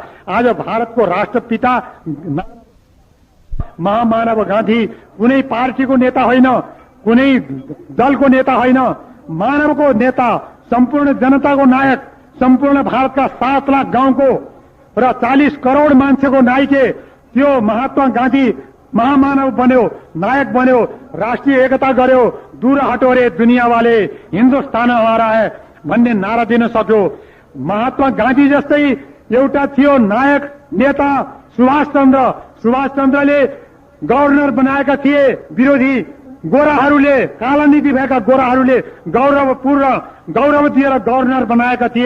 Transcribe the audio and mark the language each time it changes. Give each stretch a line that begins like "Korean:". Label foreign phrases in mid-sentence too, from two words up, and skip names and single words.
Nepali: आज भारतको राष्ट्रपिता महामानव गान्धी कुनै पार्टीको नेता होइन, कुनै दलको नेता होइन, मानवको नेता, सम्पूर्ण जनताको नायक, सम्पूर्ण भारतका 7 लाख गाउँको र 40 करोड मान्छेको नायके त्यो महात्मा गान्धी महामानव बन्यो, नायक बन्यो, राष्ट्रिय एकता गर्यो।
Hindi: दूर हटो रे दुनिया वाले, हिन्दुस्तान हमारा है
Nepali: भन्ने नारा दिन सक्यो। महात्मा गान्धी जस्तै एउटा थियो नायक नेता सुभाष चन्द्रले गभर्नर बनाएका थिए। विरोधी गोराहरूले, काला नीति भएका गोराहरूले गौरव दिएर गभर्नर बनाएका थिए।